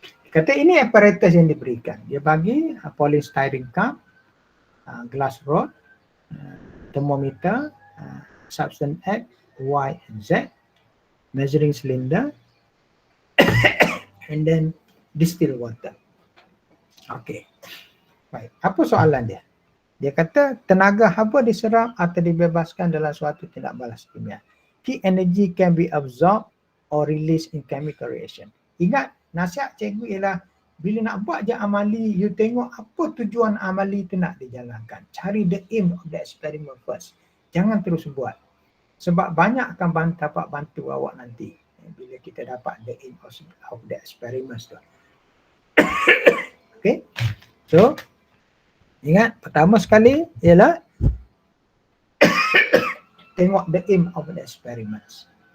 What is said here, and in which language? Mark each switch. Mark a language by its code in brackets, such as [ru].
[ms] Kata ini apparatus yang diberikan. Dia bagi polystyrene cup, glass rod, thermometer, substance X, Y, and Z, measuring cylinder, and then distilled water. Okey. Baik, apa soalan dia? Dia kata tenaga haba diserap atau dibebaskan dalam suatu tindak balas kimia. [en] Key energy can be absorbed or released in chemical reaction. [ms] Ingat, nasihat cikgu ialah bila nak buat je amali, you tengok apa tujuan amali itu nak dijalankan. [en] Cari the aim of the experiment first. [ms] Jangan terus buat. Sebab banyak akan dapat bantu awak nanti bila kita dapat [en] the aim of the experiment [ms] tu. Okay. So, ingat, pertama sekali ialah tengok [en] the aim of the experiments.